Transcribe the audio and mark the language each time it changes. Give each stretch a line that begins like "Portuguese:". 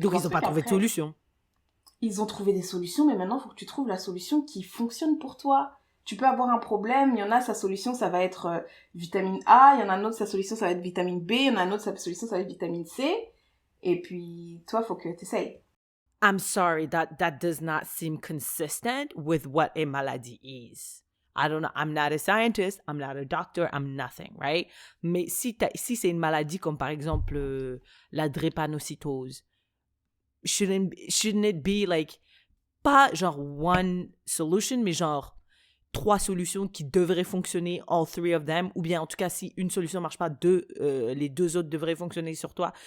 French: Donc ils n'ont pas trouvé de solution? Ils ont trouvé des solutions, mais maintenant, il faut que tu trouves la solution qui fonctionne pour toi. Tu peux avoir un problème, il y en a, sa solution, ça va être vitamine A, il y en a un autre, sa solution, ça va être vitamine B, il y en a un autre, sa solution, ça va être vitamine C. Et puis, toi, faut que t'essayes.
English: I'm sorry, that does not seem consistent with what a maladie is. I don't know. I'm not a scientist. I'm not a doctor. I'm nothing, right?
French: Mais si c'est une maladie comme par exemple la drépanocytose,
English: shouldn't it be like
French: pas genre
English: one solution,
French: mais genre 3 solutions qui devraient fonctionner,
English: all 3 of them,
French: ou bien en tout cas si une solution marche pas, les 2 autres devraient fonctionner sur toi.